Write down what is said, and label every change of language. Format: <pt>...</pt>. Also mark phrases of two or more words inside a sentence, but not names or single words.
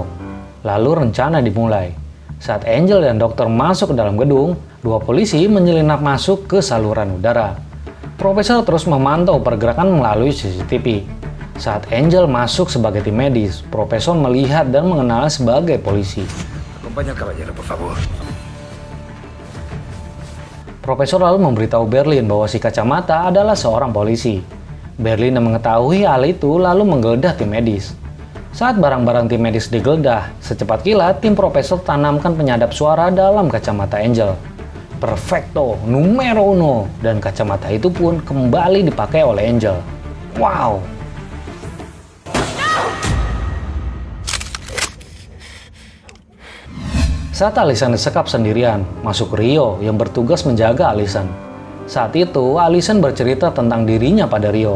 <id>Lalu rencana dimulai. Saat Angel dan dokter masuk ke dalam gedung, 2 polisi menyelinap masuk ke saluran udara. Profesor terus memantau pergerakan melalui CCTV. Saat Angel masuk sebagai tim medis, Profesor melihat dan mengenal sebagai polisi.</id> <es>Acompaña al caballero, por favor.</es> <id>Profesor lalu memberitahu Berlin bahwa si kacamata adalah seorang polisi. Berlin yang mengetahui hal itu lalu menggeledah tim medis. Saat barang-barang tim medis digeledah, secepat kilat tim profesor tanamkan penyadap suara dalam kacamata Angel.</id> <es>Perfecto, numero uno,</es> <id>dan kacamata itu pun kembali dipakai oleh Angel. Wow! Saat Allison disekap sendirian, masuk Rio yang bertugas menjaga Allison. Saat itu, Allison bercerita tentang dirinya pada Rio.</id>